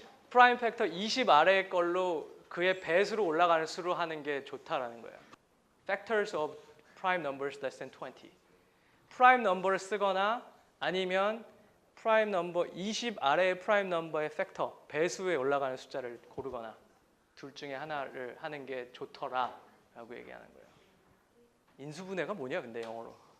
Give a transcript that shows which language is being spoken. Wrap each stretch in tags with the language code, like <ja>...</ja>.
<ko>프라임 팩터 20 아래의 걸로 그의 배수로 올라가는 수로 하는 게 좋다라는 거예요.</ko> <en>Factors of prime numbers less than 20.</en> <ko>프라임 넘버를 쓰거나 아니면 프라임 넘버 20 아래의 프라임 넘버의 팩터 배수에 올라가는 숫자를 고르거나 둘 중에 하나를 하는 게 좋더라 라고 얘기하는 거예요. 인수분해가 뭐냐 근데 영어로.</ko>